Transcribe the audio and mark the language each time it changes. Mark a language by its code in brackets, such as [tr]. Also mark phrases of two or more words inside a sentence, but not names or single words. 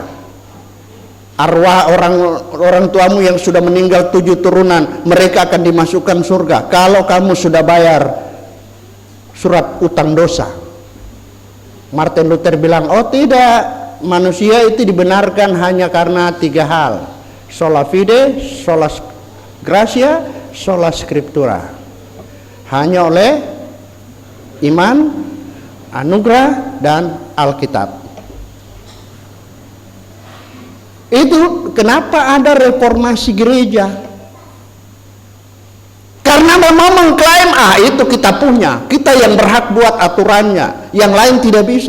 [id] Arwah orang tuamu yang sudah meninggal 7 turunan, mereka akan dimasukkan surga kalau kamu sudah bayar surat utang dosa. Martin Luther bilang, oh tidak, manusia itu dibenarkan hanya karena 3 hal: [la] sola fide, sola gratia, sola scriptura. [id] Hanya oleh iman, anugerah, dan Alkitab. Itu kenapa ada reformasi gereja? Karena memang mengklaim, itu kita punya, kita yang berhak buat aturannya, yang lain tidak bisa.